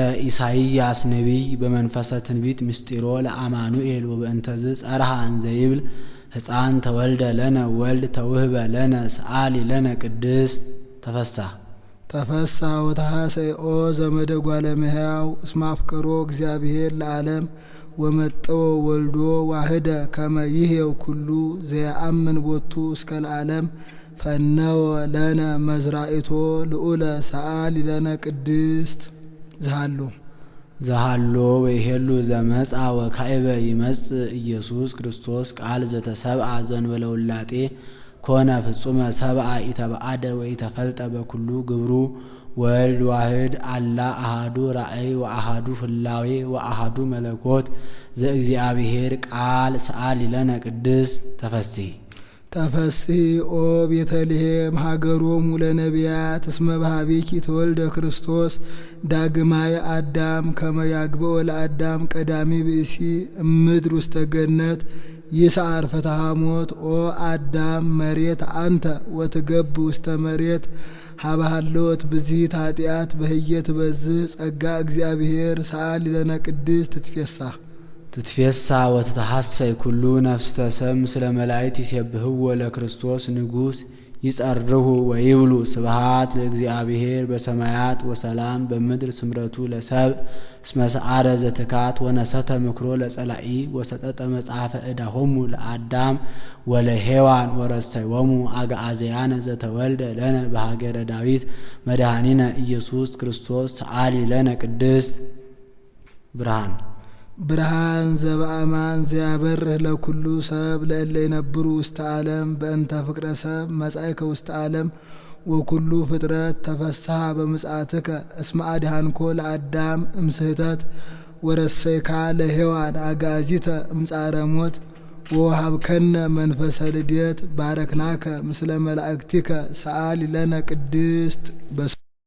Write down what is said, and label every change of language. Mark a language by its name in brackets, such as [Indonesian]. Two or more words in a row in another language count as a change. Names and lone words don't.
[Geez] ኢሳይያስ ነቢይ በመንፈሰ ትንቢት ምስጢሮ ለአማኑኤል ወበእንተዝ ጸርሐ እንዘይብል ሕፃን ተወልደ ለነ ወልድ ተውህበ ለነ ሰአሊ ለነ ቅድስት ተፈሳ ወተሐሰይኦ ዘመደ ጓለ እመሕያው እስመ አፍቀሮ እግዚአብሔር ለዓለም ወመጠወ ወልዶ ዋህደ ከመ ይሕየው ኩሉ ዘየአምን ቦቱ እስከ ለዓለም ፈነወ ለነ መዝራኢቶ ልዑለ ሰአሊ ለነ ቅድስት ዘሃሎ ወይሄሉ ዘመጻ ወካዕበ ይመጽእ ኢየሱስ ክርስቶስ ቃል ዘተሰብአ ዘእንበለ ውላጤ ኮነ ፍጹመ ሰብአ ኢተባአደ ወኢተፈልጠ በኩሉ ግብሩ ወልድ ዋህድ አላ አሃዱ ራእይ ወአሃዱ ፍላዌ ወአሃዱ መለኮት ዘእግዚአብሔር ቃል ሰአሊ ለነ ቅድስት ተፈስሒ ኦ ቤተልሔም ሀገሮሙ ለነቢያት እስመ በኀቤኪ ተወልደ ክርስቶስ ዳግማየ አዳም ከመ ያግብኦ ለአዳም ቀዳሚ ብእሲ እምድር ውስተ ገነት ይስዓር ፍትሐ ሞት ኦ አዳም መሬት አንተ ወትገብ ውስተ መሬት ሀበሃለወት ብዝሂት ኃጢአት በህየት በዝህ ጸጋ እግዚአብሔር ሰአሊ ለነ ቅድስት ትትፌሳ ወትተሐሰይ ኩሉ ነፍስተ ሰብ ምስለ መላእክት ይሴብሕዎ ለክርስቶስ ንጉሥ ይጸርሁ ወይብሉ ስብሐት ለእግዚአብሔር በሰማያት ወሰላም በምድር ስምረቱ ለሰብ እስመ ሰዓረ ዘትካት ወነሰተ ምክሮ ለጸላኢ ወሰጠጠ መጽሐፈ ዕዳሆሙ ለአዳም ወለሔዋን ወረሰዮሙ አግዓዝያነ ዘተወልደ ለነ በሀገረ ዳዊት መድኃኒነ ኢየሱስ ክርስቶስ ሰአሊ ለነ ቅድስት ብርሃን ዘበአማን ዘያበርህ ለኩሉ ሰብ ለእለ ይነብሩ ውስተ ዓለም በእንተ ፍቅረ ሰብ መጻእከ ውስተ ዓለም ወኩሉ ፍጥረት ተፈስሐ በምጽአትከ እስመ አድኀንኮ ለአዳም እምስህተት ወረሰይካ ለሔዋን አግዓዚተ እምጻረ ሞት ወወሀብከነ መንፈሰ ልደት ባረክናከ ምስለ መላእክቲከ ሰአሊ ለነ ቅድስት